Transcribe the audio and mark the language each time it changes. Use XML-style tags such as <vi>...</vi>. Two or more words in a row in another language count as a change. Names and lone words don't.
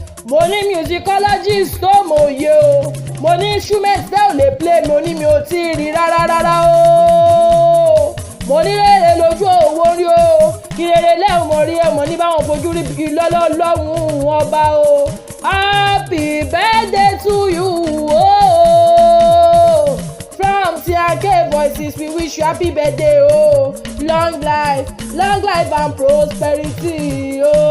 <yo>Mo ní musicologist tó mòye o, mo ní instrument tẹ́ ò lè play, mo ní mi ò tí ì rí rárá rárá o. Mo ní rere lójú owó rí o, kí rere lẹ́hùn mo rí ẹ, mo ní báwọn fojú rí bí lọ́lọ́ lọ́hùn ọba o.</yo> <en>Happy birthday to you o. From T R K Voices, we wish you happy birthday o. Long life, long life and prosperity o.</en>